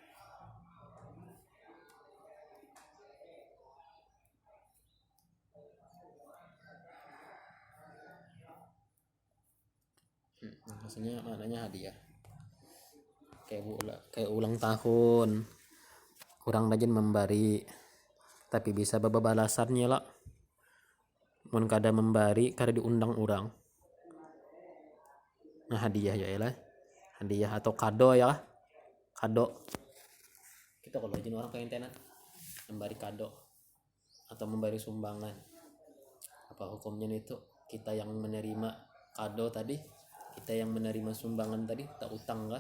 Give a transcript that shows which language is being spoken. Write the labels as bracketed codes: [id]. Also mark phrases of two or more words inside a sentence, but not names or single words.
[id] Maksudnya maknanya hadiah. Kayak ulang tahun. Kurang rajin memberi, tapi bisa balasannya lah. [bjn] Mun kada memberi, kada diundang orang. [id] Nah, hadiah ya lah. Hadiah atau kado ya. Kado. Kita kalau rajin orang pengen tenan. memberi kado atau memberi sumbangan. Apa hukumnya itu? Kita yang menerima kado tadi, kita yang menerima sumbangan tadi, tak utang kah?